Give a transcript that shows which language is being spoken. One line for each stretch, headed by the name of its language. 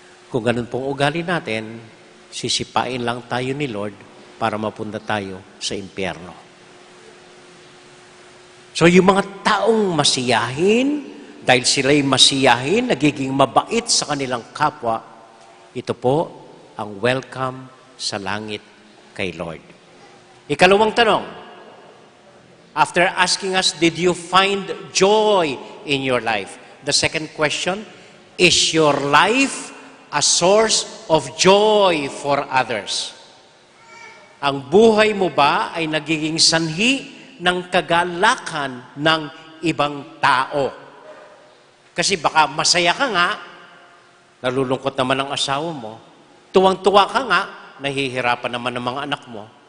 Filipino: Kung ganun pong ugali natin, sisipain lang tayo ni Lord para mapunta tayo sa impyerno. So yung mga taong masiyahin, dahil sila'y masiyahin, nagiging mabait sa kanilang kapwa, ito po ang welcome sa langit kay Lord. Ikalawang tanong,
English: after asking us, did you find joy in your life? The second question, is your life a source of joy for others?
Filipino: Ang buhay mo ba ay nagiging sanhi ng kagalakan ng ibang tao? Kasi baka masaya ka nga, nalulungkot naman ang asawa mo, tuwang-tuwa ka nga, nahihirapan naman ang mga anak mo.